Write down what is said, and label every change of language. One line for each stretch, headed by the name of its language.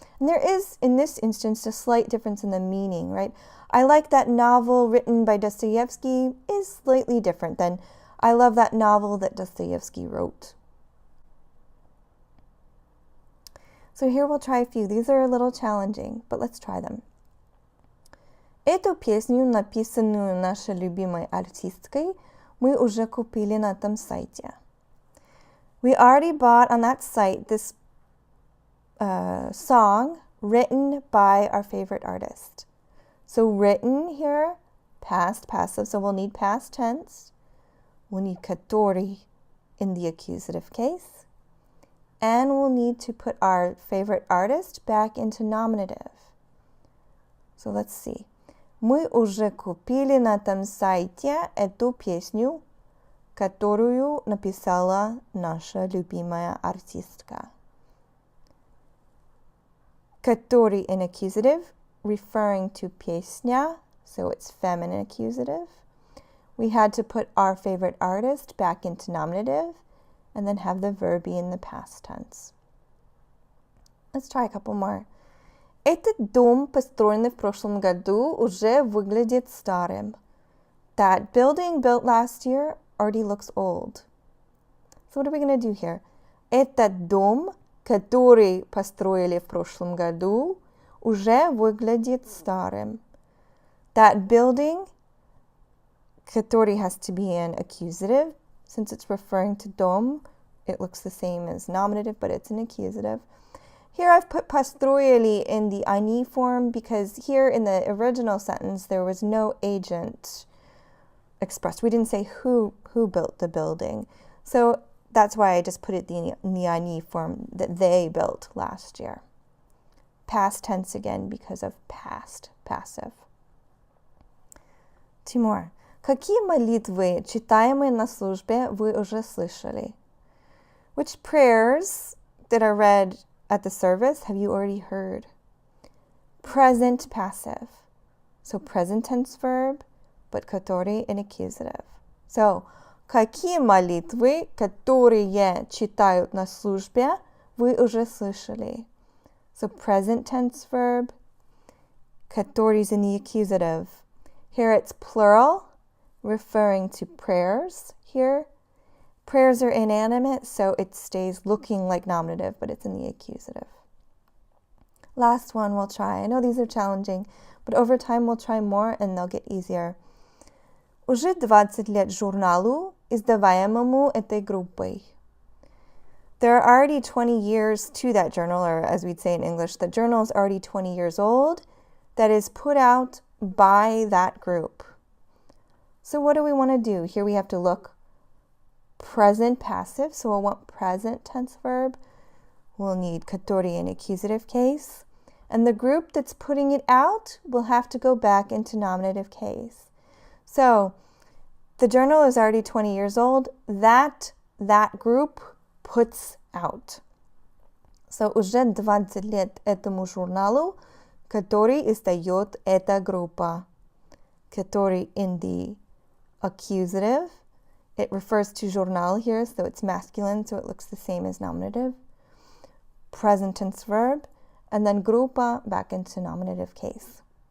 English: And there is, in this instance, a slight difference in the meaning, right? I like that novel written by Dostoevsky is slightly different than I love that novel that Dostoevsky wrote. So here we'll try a few. These are a little challenging, but let's try them.
Russian: Эту песню, написанную нашей любимой артисткой, мы уже купили на этом сайте.
English: We already bought on that site this song written by our favorite artist. So written here, past passive, so we'll need past tense. We'll need который in the accusative case. And we'll need to put our favorite artist back into nominative. So let's see.
Russian: Мы уже купили на этом сайте эту песню, которую написала наша любимая артистка.
English: Который in accusative, referring to песня, so it's feminine accusative. We had to put our favorite artist back into nominative and then have the verb be in the past tense. Let's try a couple more.
Russian: Этот дом, построенный в прошлом году, уже выглядит старым.
English: That building built last year already looks old. So what are we going to do here?
Russian: Этот дом, который построили в прошлом году, уже выглядит старым.
English: That building, который has to be an accusative. Since it's referring to dom, it looks the same as nominative, but it's an accusative. Here I've put построили in the они form because here in the original sentence there was no agent expressed. We didn't say who built the building. So that's why I just put it in the они form, that they built last year. Past tense again because of past, passive. Two more.
Russian: Какие молитвы, читаемые на службе, вы уже слышали?
English: Which prayers that are read at the service have you already heard? Present passive. So present tense verb, but который in accusative.
Russian: So, какие молитвы, которые читают на службе, вы уже слышали?
English: So present tense verb, который is in the accusative. Here it's plural, referring to prayers here. Prayers are inanimate, so it stays looking like nominative, but it's in the accusative. Last one we'll try. I know these are challenging, but over time we'll try more and they'll get easier.
Russian: Уже 20 лет журналу, издаваемому этой группой.
English: There are already 20 years to that journal, or as we'd say in English, the journal is already 20 years old, that is put out by that group. So what do we want to do? Here we have to look present passive, so we'll want present tense verb. We'll need который in accusative case. And the group that's putting it out will have to go back into nominative case. So the journal is already 20 years old. That group puts out.
Russian: So уже 20 лет этому журналу, который издает эта группа.
English: Который in the accusative. It refers to journal here, so it's masculine, so it looks the same as nominative. Present tense verb, and then группа back into nominative case.